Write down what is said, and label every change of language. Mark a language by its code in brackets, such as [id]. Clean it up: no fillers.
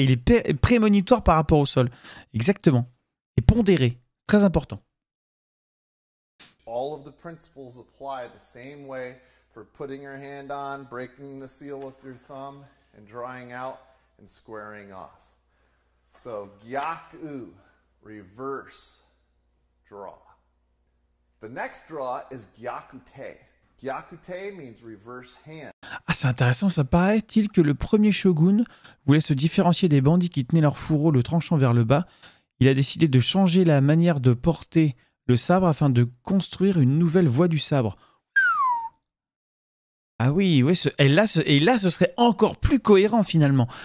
[fr] Il est prémonitoire par rapport au sol. Exactement. Et pondéré. Très important. [en] All of the principles apply the same way for putting your hand on, breaking the seal with your thumb, and drawing out and squaring off. So, Gyaku, reverse draw. The next draw is Gyakute. Gyakute means reverse hand. [fr] Ah, c'est intéressant, ça paraît-il que le premier shogun voulait se différencier des bandits qui tenaient leur fourreau le tranchant vers le bas. Il a décidé de changer la manière de porter le sabre afin de construire une nouvelle voie du sabre. Ah oui, oui et là, ce serait encore plus cohérent finalement.